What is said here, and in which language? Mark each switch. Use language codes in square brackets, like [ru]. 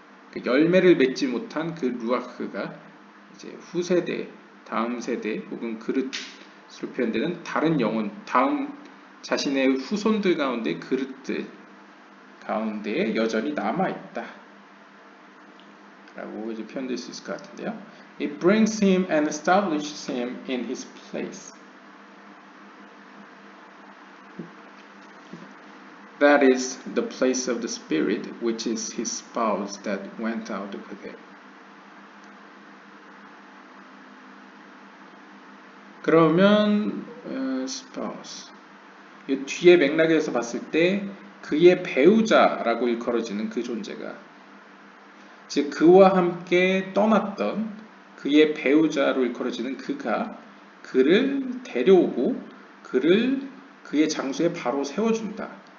[ko] 그 열매를 맺지 못한 그 루아흐가 이제 후세대, 다음 세대 혹은 그릇으로 표현되는 다른 영혼, 다음 자신의 후손들 가운데 그릇들 가운데에 여전히 남아있다 라고 이제 표현될 수 있을 것 같은데요. [en] It brings him and establishes him in his place. That is the place of the Spirit, which is his spouse that went out with him. [ko] 그러면 spouse 이 뒤에 맥락에서 봤을 때 그의 배우자라고 일컬어지는 그 존재가 즉 그와 함께 떠났던 그의 배우자로 일컬어지는 그가 그를 데려오고 그를 그의 장소에 바로 세워준다.